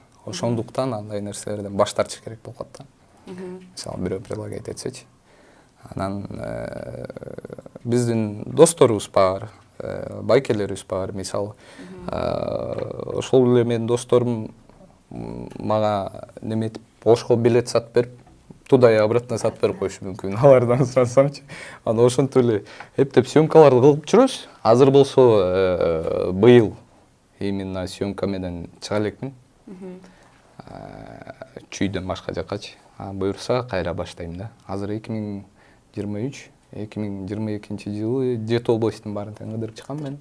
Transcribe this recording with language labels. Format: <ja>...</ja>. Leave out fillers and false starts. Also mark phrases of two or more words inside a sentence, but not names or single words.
<ky>Ошондуктан андай нерселерден баш тартыш керек болуп калат да. Мисалы бирөө предлагать этсечи. Анан биздин досторубуз бар, байкелерибиз бар, мисалы. Ошол эле менин досторум мага неметип, ошко билет сатып берип,</ky> <ru>туда и обратно</ru> <ky>сатып берип коюшу мүмкүн. Алардан сурасамчы. Анан ошентип эле эптеп съемкаларды кылып жүрөбүз. Азыр болсо быйыл</ky> <ru>именно съемка</ru> <ky>менен чыга элекмин. Чүйдөн башка жаккачы. Буюрса кайра баштайм да. Азыр 2022 жылы Жети областын баарын тең кыдырып чыккам мен.</ky>